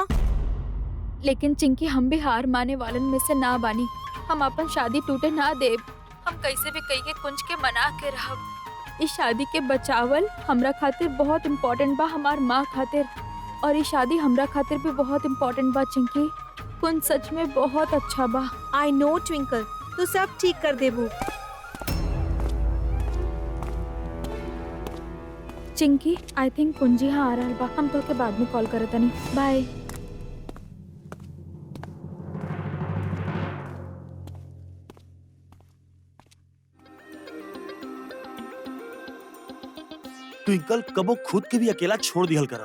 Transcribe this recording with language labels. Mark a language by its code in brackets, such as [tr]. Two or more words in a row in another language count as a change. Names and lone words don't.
[bho] लेकिन चिंकी, हम भी हार माने वालन में से ना बानी। हम अपन शादी टूटे ना देब। हम कैसे भी कही के कुंज के मना के रहब। इस शादी के बचावल हमरा खातिर बहुत इम्पोर्टेंट बा, हमार माँ खातिर। और ये शादी हमरा खातिर भी बहुत इम्पोर्टेंट बा चिंकी। कुंज सच में बहुत अच्छा बा। [en] I know ट्विंकल, [bho] तू सब ठीक कर देबू। चिंकी, [en] I think [bho] कुंज यहाँ आ रहल बा। हम तो के बाद में कॉल करतनी। बाय। ट्विंकल, कबो खुद के भी अकेला छोड़ दिहल करा।